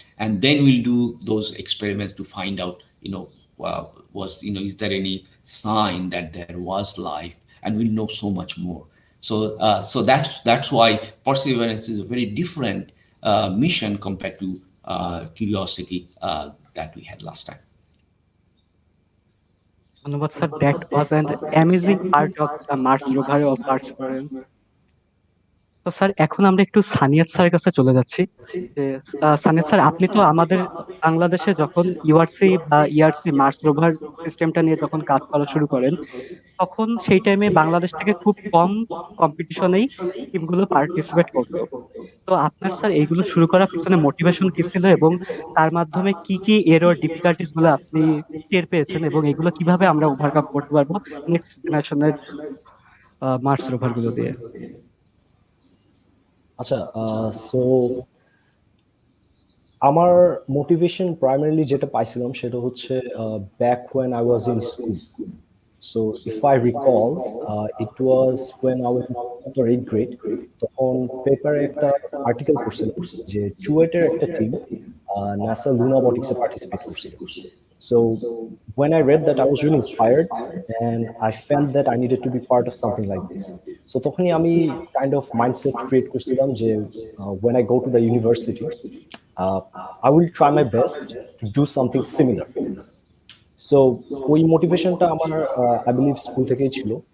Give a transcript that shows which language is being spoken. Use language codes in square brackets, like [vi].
[en] And then we'll do those experiments to find out, is there any sign that there was life? And we'll know so much more. So that's why Perseverance is a very different mission compared to Curiosity that we had last time. [bn] ধন্যবাদ sir, [en] That was an amazing part of the Mars rover of Perseverance. [bn] তো sir এখন আমরা একটু সানিয়াত স্যারের কাছে চলে যাচ্ছি। যে সানিয়াত স্যার, আপনি তো আমাদের বাংলাদেশে যখন ইউআরসি বা ইআরসি মার্স রোভার সিস্টেমটা নিয়ে যখন কাজ করা শুরু করেন, তখন সেই টাইমে বাংলাদেশ থেকে খুব কম কম্পিটিশনেই টিমগুলো পার্টিসিপেট করতো। তো আপনার স্যার এইগুলো শুরু করার পিছনে মোটিভেশন কি ছিল, এবং তার মাধ্যমে কি কি এরর ডিফিকাল্টিস গুলো আপনি টের পেয়েছেন, এবং এগুলো কিভাবে আমরা ওভারকাম করতে পারবো নেক্সট জেনারেশনের মার্স রোভার গুলো দিয়ে? আচ্ছা, সো আমার মোটিভেশন প্রাইমারিলি যেটা পাইছিলাম সেটা হচ্ছে [en] Back when I was in school. So if I recall, it was when I was in 7th or 8th grade. [bn] তখন পেপারে একটা আর্টিকেল করছিল যে চুয়েটের একটা টিম নাসা লুনাবটিক্সে পার্টিসিপেট করছিল। [en] So when I read that, I was really inspired, and I felt that I needed to be part of something like this. So [bn] তখনই আমি [en] kind of mindset create [bn] করছিলাম যে [en] when I go to the university, I will try my best to do something similar. [bn] So ওই মোটিভেশনটা আমার [en] I believe [bn] school থেকেই ছিল।